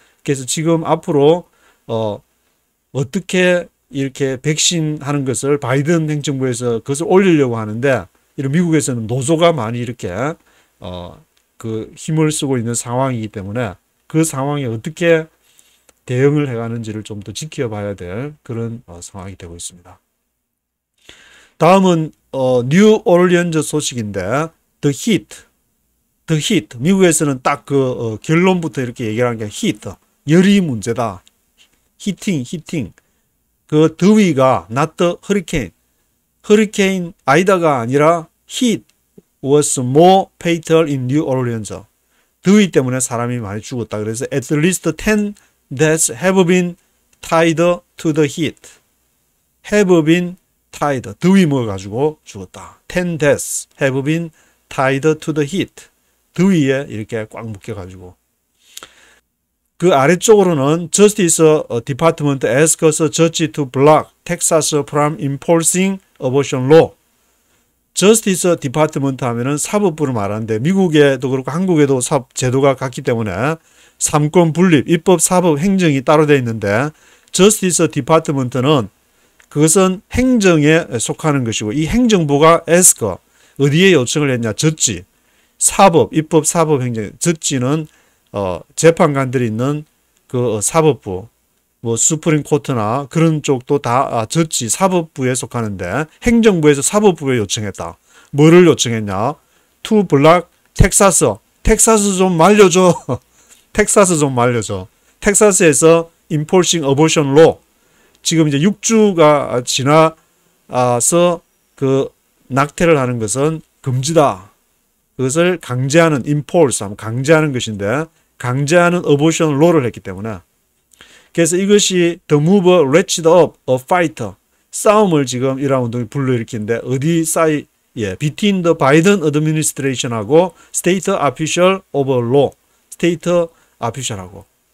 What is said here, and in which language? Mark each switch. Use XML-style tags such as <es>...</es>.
<ko>그래서 지금 앞으로 어떻게 이렇게 백신 하는 것을 바이든 행정부에서 그것을 올리려고 하는데 이런 미국에서는 노조가 많이 이렇게 그 힘을 쓰고 있는 상황이기 때문에 그 상황에 어떻게 대응을 해가는지를 좀 더 지켜봐야 될 그런 상황이 되고 있습니다. 다음은 뉴 오를리언즈 소식인데 The Heat 미국에서는 딱 그 결론부터 이렇게 얘기하는 게 Heat 열이 문제다. 히팅 그 더위가</ko> <en>not the hurricane</en> <ko>허리케인 아이다가 아니라</ko> <en>Heat was more fatal in New Orleans.</en> <ko>더위 때문에 사람이 많이 죽었다. 그래서</ko> <en>at least 10 deaths have been tied to the heat. have been tied.</en> <ko>더위 먹어가지고 죽었다.</ko> <en>10 deaths have been tied to the heat.</en> <ko>더위에 이렇게 꽉 묶여가지고. 그 아래쪽으로는</ko> <en>Justice Department asks judge to block Texas from enforcing abortion law.</en> <ko>Justice Department 하면은 사법부를 말하는데 미국에도 그렇고 한국에도 제도가 같기 때문에 삼권 분립, 입법, 사법, 행정이 따로 되어 있는데 Justice Department는 그것은 행정에 속하는 것이고 이 행정부가 ask 어디에 요청을 했냐? 젖지. 사법, 입법, 사법, 행정. 젖지는 재판관들이 있는 그 사법부, 뭐 수프림 코트나 그런 쪽도 다 젖지 사법부에 속하는데 행정부에서 사법부에 요청했다. 뭐를 요청했냐?</ko> <en>To block 텍사스.</en> <ko>텍사스 좀 말려줘. 텍사스 좀 말려줘.</ko> <en>텍사스에서 enforcing abortion law.</en> <ko>지금 이제 6주가 지나서 그 낙태를 하는 것은 금지다. 그것을 강제하는 enforce 하면 강제하는 것인데 강제하는</ko> <en>abortion law</en> <ko>를 했기 때문에 그래서 이것이</ko> <en>the move ratchet up a fight</en> <ko>싸움을 지금 이러한 운동이 불러일으키는데 어디 사이</ko> <en>between the Biden administration</en> <ko>하고</ko> <en>state official over law state official</en> <ko>하고</ko>